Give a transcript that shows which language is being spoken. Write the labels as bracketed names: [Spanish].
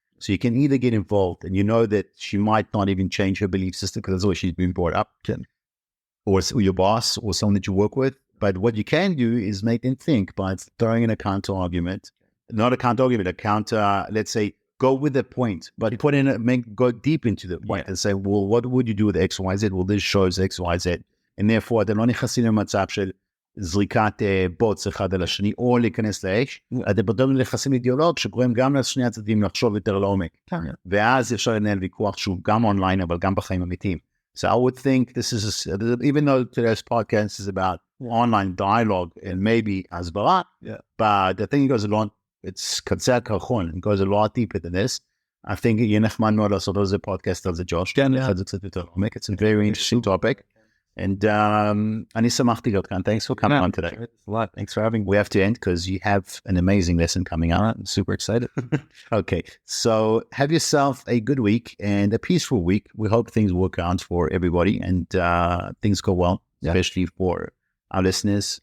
[English] So you can either get involved, and you know that she might not even change her belief system because that's what she's been brought up to, or your boss, or someone that you work with. But what you can do is make them think by throwing in a counter argument. Not a counter argument, a counter, let's say, go with the point, but go deep into the point and say, well, what would you do with X, Y, Z? Well, this shows X, Y, Z. And therefore, [Hebrew] אתם לא נכנסים למצב של זריקת בוץ אחד על השני, או להיכנס לאש, אתם פתאום נכנסים לאידיאולוג שגורם גם לשני הצדדים לחשוב יותר לעומק. ואז אפשר לנהל ויכוח שהוא גם אונליין, אבל גם בחיים אמיתיים. [English] So I would think this is, even though today's podcast is about online dialogue and maybe הסברה, but I think it goes along, it's [Hebrew] קצה קרחון, [English] it goes a lot deeper than this. I think [Hebrew] יהיה נחמד מאוד לעשות על זה פודקאסט על זה, ג'וש. כן, אחד זה קצת יותר עומק. [English] It's a very interesting topic. [Hebrew] And אני שמחתי להיות כאן. [English] Thanks for coming on today. A lot. Thanks for having me. We have to end because you have an amazing lesson coming up. I'm super excited. Okay, so have yourself a good week and a peaceful week. We hope things work out for everybody and things go well, especially for our listeners.